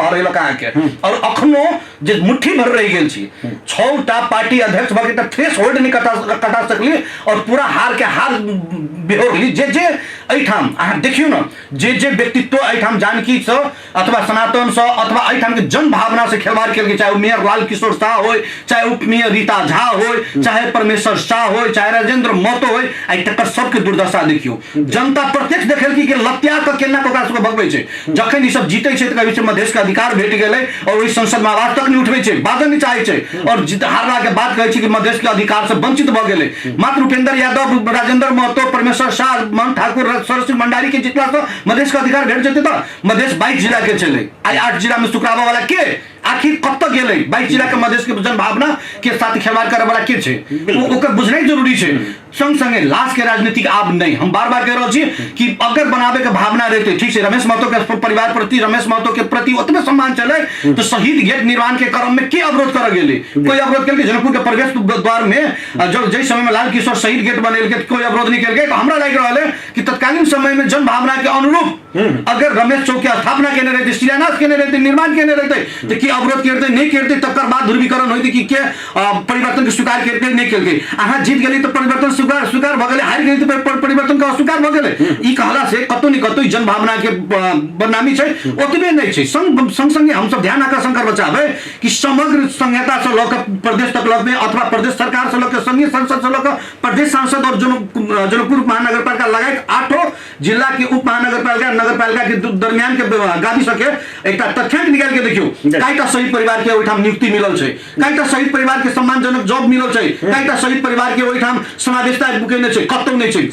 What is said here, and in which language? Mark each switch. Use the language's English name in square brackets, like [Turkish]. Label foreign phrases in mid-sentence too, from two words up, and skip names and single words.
[Maithili] हरेलक आके और अखनो जे मुट्ठी भर रह गेल छी 6टा पार्टी अध्यक्ष भके त थ्रेश होल्ड नहीं कटा सकली और पूरा हार के हार बेहोरली जे एठाम अहाँ देखियो न जे व्यक्तित्व एठाम जानकी से अथवा सनातन से अथवा एठाम के जन भावना से खिलवाड़ करके चाहे मेयर लाल किशोर शाह हो चाहे उप मेयर रीता झा हो चाहे परमेश्वर शाह हो चाहे राजेंद्र महतो हो आई तक सबके दुर्दशा देखियो जनता प्रत्यक्ष देखल कि लत्या के केना ओकरा सबके भगबै छै जखन ई सब जीते छै त कहि छै मधेश के अधिकार भेट गेलै और ओहि संसद में आवाज तक नहीं उठबै छै बाजन नहीं चाहै छै और हारला के बाद कहै छै कि मधेश के अधिकार से वंचित भ गेलै मात्र उपेंद्र यादव राजेंद्र महतो परमेश्वर शाह मन ठाकुर सरस्वती भंडारी के जितला तो मधेश का अधिकार भेट जेते त मधेश 22 जिला के चले आई 8 जिला में सुकरावा वाला के आखिर कब तक गेलै 22 जिला के मधेश के जन भावना के साथ खिलवाड़ करे वाला के छै ओकर बुझनाइ जरूरी छै। संग संगे लाश के राजनीतिक आब नहीं हम बार बार कह रहल छी कि अगर बनावे के भावना रहते ठीक छै रमेश महतो के परिवार प्रति रमेश महतो के प्रति उतने सम्मान चले तो शहीद गेट निर्माण के क्रम में के अवरोध कर गेलै कोई अवरोध केलकै जनकपुर के प्रवेश द्वार में जो जै समय में लाल किशोर शहीद गेट बनेलकै कोई अवरोध नहीं केलकै तो हमरा लागि रहल है कि तत्कालीन समय में जन भावना के अनुरूप अगर रमेश चौक के स्थापना केने रहते शिलान्यास केने रहते निर्माण केने रहते तो कि अवरोध करते नहीं करते तकर बाद ध्रुवीकरण होती कि के परिवर्तन के स्वीकार करते नहीं केलकै अहाँ जीत गेली तो परिवर्तन स्वीकार भ गेलै हारि गेली तो परिवर्तन का अस्वीकार भ गेलै ई कहला से कतौ न कतौ जन भावना के बदनामी छै ओतबे नहीं छै संग संगे हम सब ध्यान आकर्षण कर बचाबे कि समग्र संहिता से लक प्रदेश तक लक में अथवा प्रदेश सरकार से लक संघीय संसद से लक प्रदेश सांसद और जनकपुर महानगरपालिका लगायत 8 जिला के उप महानगरपालिका नगरपालिका के दरमियान के गादी सके एक तथ्यांक निकाल के देखियो काईटा शहीद परिवार के ओहिठाम नियुक्ति मिलल छै, कईटा शहीद परिवार के सम्मानजनक जॉब मिलल छै, कईटा शहीद परिवार के ओहिठाम समावेशता बुकेने छै, कतौ नहीं छै।